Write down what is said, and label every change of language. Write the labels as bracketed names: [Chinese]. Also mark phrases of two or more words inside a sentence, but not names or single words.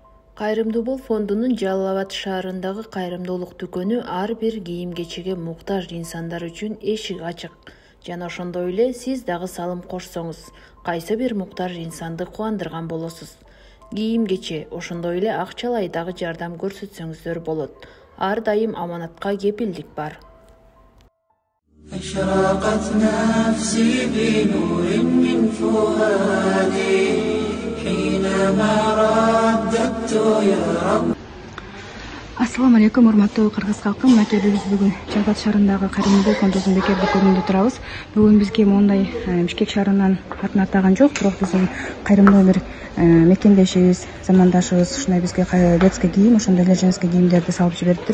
[Kyrgyz] Кайрымдуу Бол фондунун Жалал Абад шаарындагы кайрымдуулук дүкөнү ар бир кийим-кечеге муктаж инсандар үчүн эшик ачык. Жана ошондой эле сиз дагы салым кошсоңуз, кайсы бир муктаж инсанды кубандырган болосуз. Кийим-кече, ошондой эле акчалай дагы жардам көрсөтсөңүздөр болот. Ар дайым аманатка кепилдик бар. [Arabic] أشرقت نفسي بنور من فؤادي حينما رددت يا رب. السلام عليكم, [Kyrgyz] урматтуу кыргыз калкы. Мынакей биз бүгүн Жалал Абад шаарындагы Кайрымдуу фондунун бекер дүкөнүндө турабыз. Бүгүн бизге моундай Бишкек шаарынан атын атаган жок, бирок биздин кайрымдуу бир мекендешибиз, замандашыбыз ушундай бизге детский кийим, ошондой эле женский кийимдерди салып жибериптир.